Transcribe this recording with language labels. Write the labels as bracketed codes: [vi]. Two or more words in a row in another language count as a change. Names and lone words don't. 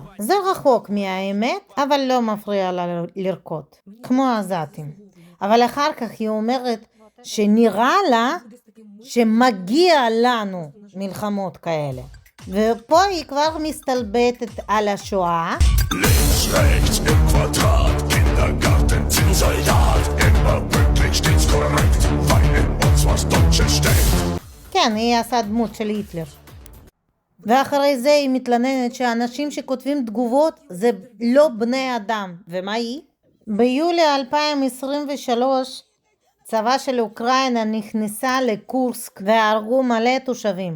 [he] זה רחוק מהאמת, אבל לא מפריע לה לרקוד, כמו העזתים. אבל אחר כך היא אומרת שנראה לה שמגיע לנו מלחמות כאלה. ופה היא כבר מסתלבטת על השואה. [de] Links, rechts im Quadrat, Kindergarten, Zinnsoldat, immer pünktlich, stets korrekt, weil in uns was Deutsches steckt. [he] כן, היא עשה דמות של היטלר. ואחרי זה היא מתלוננת שאנשים שכותבים תגובות זה לא בני אדם. ומה היא? ביולי 2023 צבא של אוקראינה נכנסה לקורסק והרגו מלא תושבים.